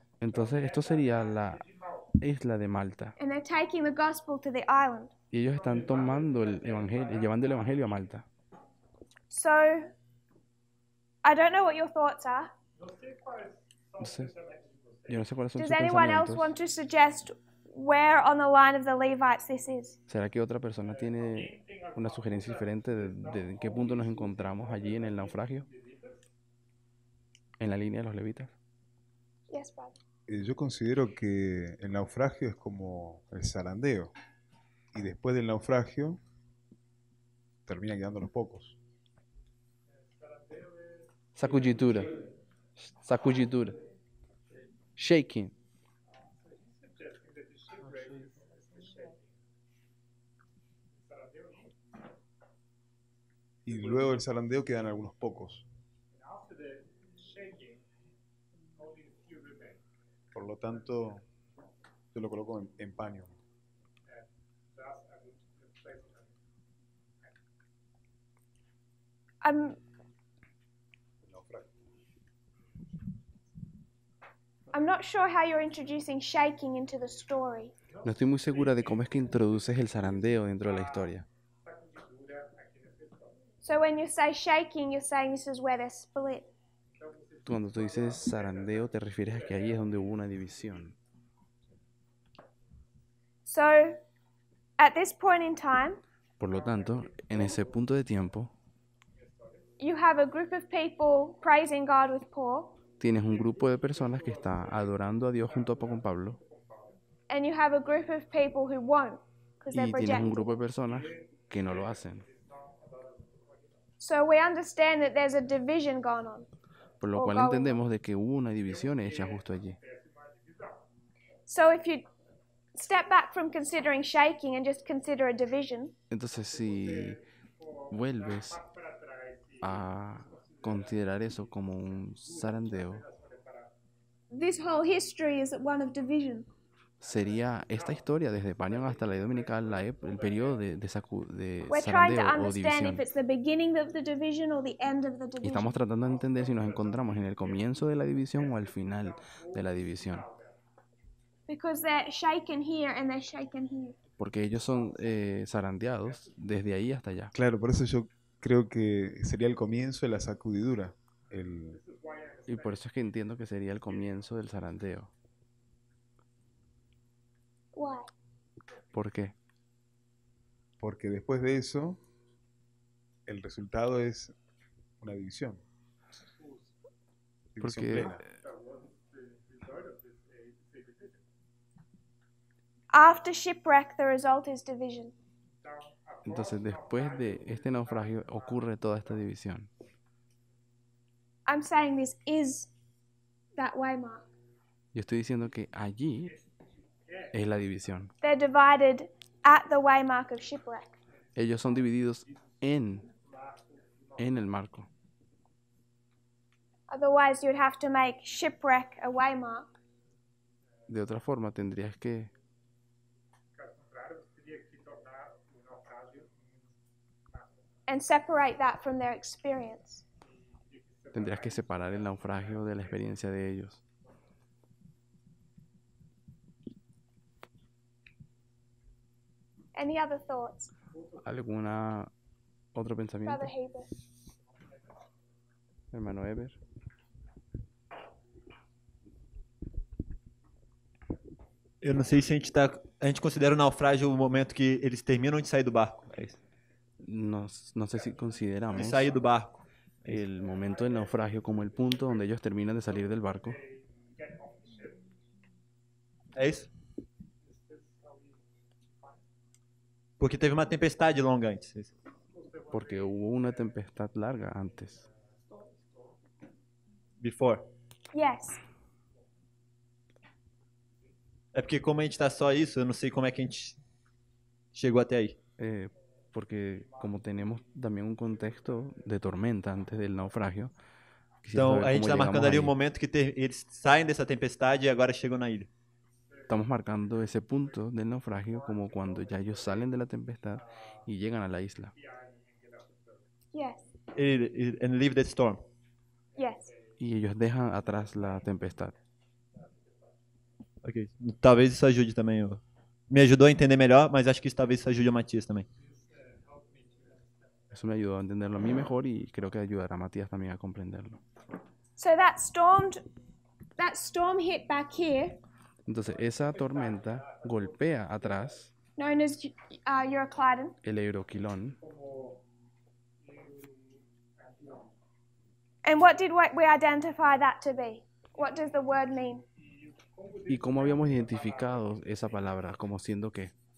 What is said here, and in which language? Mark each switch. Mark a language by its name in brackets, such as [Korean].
[Spanish] Entonces, esto sería la isla de Malta. [English] and they're taking the gospel to the island. [Spanish] Y ellos están tomando el evangelio, llevando el evangelio a Malta. [English] So I don't know what your thoughts are. [Spanish] Entonces, yo no sé cuáles son [English] Does [Spanish] sus [English] anyone else [Spanish] pensamientos. [English] want to suggest where on the line of the Levites this is? [Spanish] ¿Será que otra persona tiene una sugerencia diferente de en qué punto nos encontramos allí en el naufragio? En la línea de los levitas. [English] Yes, brother. [Spanish] Yo considero que el naufragio es como el zarandeo. Y después del naufragio terminan quedando los pocos. Sacuditura. Sacuditura. Shaking. Y luego del zarandeo quedan algunos pocos. Por lo tanto, yo lo coloco en paño. [English] I'm not sure how you're introducing shaking into the story. [Spanish] No estoy muy segura de cómo es que introduces el zarandeo dentro de la historia. [English] So when you say shaking, you're saying this is where they're split. [Spanish] Cuando tú dices zarandeo, te refieres a que ahí es donde hubo una división. [English] So at this point in time, [Spanish] Por lo tanto, en ese punto de tiempo, [English] you have a group of people praising God with Paul, [Spanish] tienes un grupo de personas que está adorando a Dios junto con Pablo [English] and you have a group of people who won't because they're [Spanish] y tienes un grupo de personas que no lo hacen. [English] So we understand that there's a division going on. [Spanish] Por lo [English] or [Spanish] cual [English] going [Spanish] entendemos de que hubo una división hecha justo allí. [English] So if you step back from considering shaking and just consider a division, [Spanish] Entonces, si vuelves a considerar eso como un zarandeo, [English] this whole history is one of division. [Spanish] sería esta historia desde Panion hasta la ley dominical, el periodo de [English] We're trying to [Spanish] zarandeo o [English] understand [Spanish] división. [English] if it's the beginning of the division or the end of the [Spanish] Y [English] division. [Spanish] estamos tratando de entender si nos encontramos en el comienzo de la división o al final de la división. [English] Because they're shaken here and they're shaken here. [Spanish] Porque ellos son zarandeados desde ahí hasta allá. Claro, por eso yo creo que sería el comienzo de la sacudidura. Y por eso es que entiendo que sería el comienzo del zarandeo. [English] Why? [Spanish] ¿Por qué? Porque después de eso, el resultado es una división. División Porque plena. [English] After shipwreck, the result is division. [Spanish] entonces después de este naufragio ocurre toda esta división. [English] I'm saying this is that waymark. [Spanish] Yo estoy diciendo que allí es la división. [English] They're divided at the waymark of shipwreck. [Spanish] Ellos son divididos en el marco. [English] Otherwise, you'd have to make shipwreck a waymark. [Spanish] De otra forma, tendrías que [English] and separate that from their experience. [Spanish] separar el naufragio de la experiencia de ellos. [English] Any other thoughts, [Spanish] ¿Alguna otro pensamiento? [English] Brother Heber? [Spanish] Hermano Eber. [Portuguese] Eu não sei se a gente considera o naufrágio o momento que eles terminam de sair do barco. É isso. [Spanish] No sé si consideramos [Portuguese] De sair do barco. [Spanish] el momento del naufragio como el punto donde ellos terminan de salir del barco. [Portuguese] É isso? Porque teve uma tempestade longa antes. [Spanish] Porque hubo una tempestad larga antes. [English] Before. Yes. [Portuguese] É porque como a gente tá só isso, eu não sei como é que a gente chegou até aí. [Spanish] Porque como tenemos también un contexto de tormenta antes del naufragio. [Portuguese] Então a gente está marcando ali o momento que eles saem dessa tempestade e agora chegam na ilha. [Spanish] Estamos marcando ese punto del naufragio como cuando ya ellos salen de la tempestad y llegan a la isla. [English] Yes. And leave the storm. Yes. [Spanish] Y ellos dejan atrás la tempestad. [English] Ok. [Portuguese] Talvez isso ajude também. Me ajudou a entender melhor, mas acho que isso talvez isso ajude o Matias também. [Spanish] Eso me ayudó a entenderlo a mí mejor y creo que ayudará a Matías también a comprenderlo. [English] So that storm hit back here, [Spanish] Entonces esa tormenta golpea atrás [English] known as Euroclydon. [Spanish] el Euroquilón. [English] And what did we identify that to be? What does the word mean? [Spanish] ¿Y cómo habíamos identificado esa palabra como siendo qué?